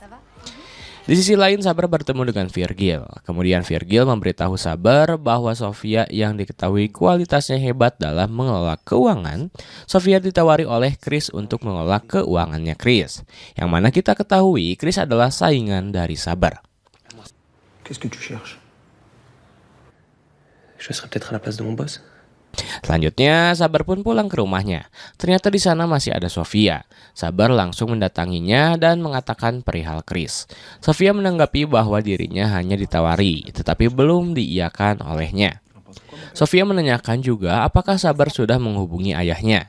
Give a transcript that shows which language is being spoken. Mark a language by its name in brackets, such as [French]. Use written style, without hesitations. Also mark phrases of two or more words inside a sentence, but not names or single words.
[Indonesian] Di sisi lain Sabar bertemu dengan Virgil. Kemudian Virgil memberitahu Sabar bahwa Sofia yang diketahui kualitasnya hebat dalam mengelola keuangan, Sofia ditawari oleh Chris untuk mengelola keuangannya Chris. Yang mana kita ketahui Chris adalah saingan dari Sabar. [French] Qu'est-ce que tu cherches? Je serais peut-être à la place de mon boss. [Indonesian] Selanjutnya, Sabar pun pulang ke rumahnya. Ternyata di sana masih ada Sofia. Sabar langsung mendatanginya dan mengatakan perihal Chris. Sofia menanggapi bahwa dirinya hanya ditawari, tetapi belum diiyakan olehnya. Sofia menanyakan juga apakah Sabar sudah menghubungi ayahnya.